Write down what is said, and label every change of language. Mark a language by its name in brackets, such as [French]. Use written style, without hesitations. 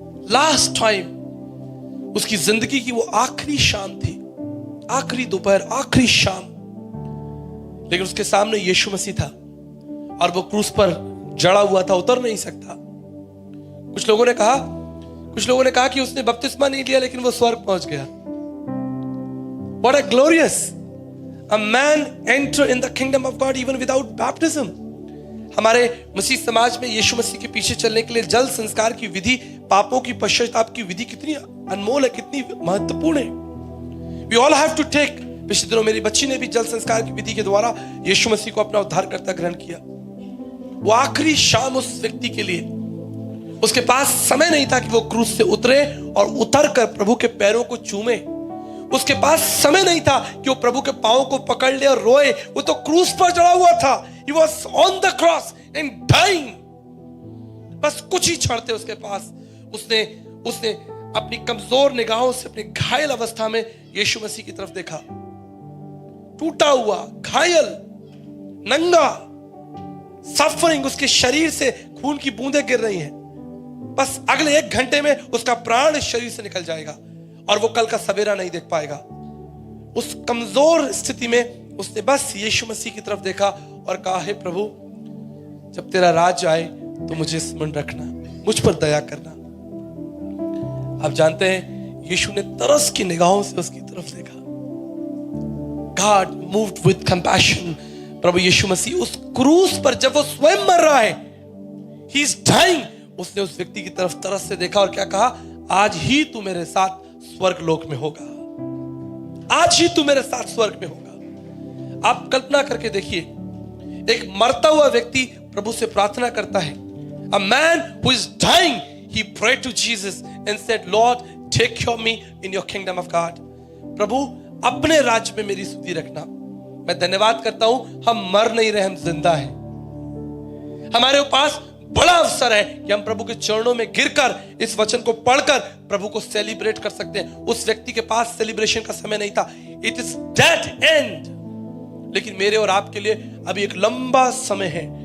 [Hindi] Last time उसकी जिंदगी की वो आखिरी शाम थी, आखिरी दोपहर, आखिरी शाम, लेकिन उसके सामने यीशु मसीह था और वो क्रूस पर जड़ा हुआ था, उतर नहीं सकता। कुछ लोगों ने कहा कि उसने बपतिस्मा नहीं लिया, लेकिन वो स्वर्ग पहुंच गया। [English] What a glorious! A man enter in the kingdom of God even without baptism. [Hindi] हमारे मसीह समाज में यीशु मसीह के पीछे चलने के लिए जल संस्कार की विधि, पापों की पश्चाताप की विधि कितनी अनमोल है, कितनी महत्वपूर्ण है। [English] We all have to take. [Hindi] पिछले दिनों मेरी बच्ची ने भी जल संस्कार की विधि के द्वारा यीशु मसीह को अपना उद्धारकर्ता ग्रहण किया। वो आखिरी शाम उस व्यक्ति के लिए, उसके पास समय नहीं था कि वो क्रूस से उतरे और उतर कर प्रभु के पैरों को चूमे। उसके पास समय नहीं था कि वो प्रभु के पांवों को पकड़ ले और रोए। वो तो क्रूस पर चढ़ा हुआ था। [English] He was on the cross and dying. [Hindi] बस कुछ ही क्षण थे उसके पास। उसने अपनी कमजोर निगाहों से अपनी घायल अवस्था में यीशु मसीह की तरफ देखा। टूटा हुआ, घायल, नंगा, सफरिंग, उसके शरीर से खून की बूंदें गिर रही हैं। बस अगले 1 घंटे में उसका प्राण इस शरीर से निकल जाएगा और वो कल का सवेरा नहीं देख पाएगा। उस कमजोर स्थिति में उसने बस यीशु मसीह की तरफ देखा और कहा, हे प्रभु, जब तेरा राज आए तो मुझे स्मरण रखना, मुझ पर दया करना। आप जानते हैं, यीशु ने तरस की निगाहों से उसकी तरफ देखा। [English] God moved with compassion. [Hindi] प्रभु यीशु मसीह उस क्रूस पर जब वो स्वयं मर रहा है, [English] he is dying, [Hindi] उसने उस व्यक्ति की तरफ तरस से देखा और क्या कहा, आज ही तू मेरे साथ स्वर्ग लोक में होगा, आज ही तू मेरे साथ स्वर्ग में होगा। आप कल्पना करके देखिए, एक मरता हुआ व्यक्ति प्रभु से प्रार्थना करता है। [English] A man who is dying, he prayed to Jesus and said, Lord, take care of me in your kingdom of God. [Hindi] प्रभु अपने राज्य में मेरी सुधि रखना। मैं धन्यवाद करता हूं, हम मर नहीं रहे, हम जिंदा हैं। हमारे पास बड़ा अवसर है कि हम प्रभु के चरणों में गिरकर इस वचन को पढ़कर प्रभु को सेलिब्रेट कर सकते हैं। उस व्यक्ति के पास सेलिब्रेशन का समय नहीं था, [English] it is dead end, [Hindi] लेकिन मेरे और आपके लिए अभी एक लंबा समय है।